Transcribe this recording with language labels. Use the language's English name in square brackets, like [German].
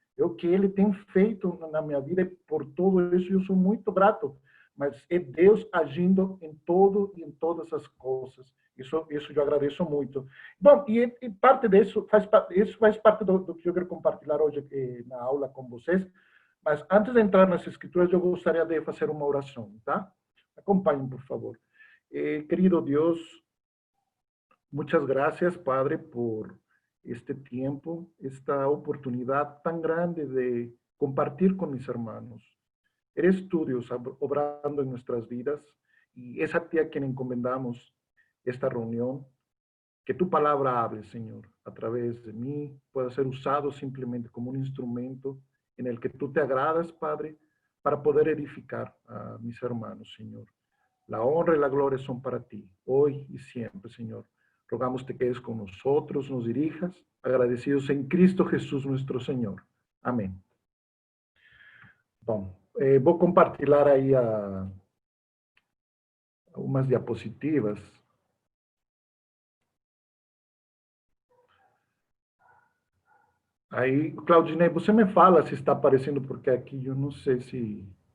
[Portuguese] É o que ele tem feito na minha vida e por tudo isso eu sou muito grato, mas é Deus agindo em todo e em todas as coisas. Isso eu agradeço muito. Bom, e parte disso isso faz parte do que eu quero compartilhar hoje na aula com vocês. Mas antes de entrar nas escrituras, eu gostaria de fazer uma oração, tá? Acompanhem, por favor. Querido Deus, [Spanish] muchas gracias, Padre, por este tiempo, esta oportunidad tan grande de compartir con mis hermanos. Eres tú, Dios, obrando en nuestras vidas, y es a ti a quien encomendamos esta reunión. Que tu palabra hable, Señor, a través de mí, pueda ser usado simplemente como un instrumento en el que tú te agradas, Padre, para poder edificar a mis hermanos, Señor. La honra y la gloria son para ti, hoy y siempre, Señor. Rogamos te quedes con nosotros, nos dirijas, agradecidos en Cristo Jesús nuestro Señor. Amén. [Portuguese] Bom, vou compartilhar aí umas diapositivas. Aí, Claudinei, você me fala se está aparecendo, porque aqui eu não sei se...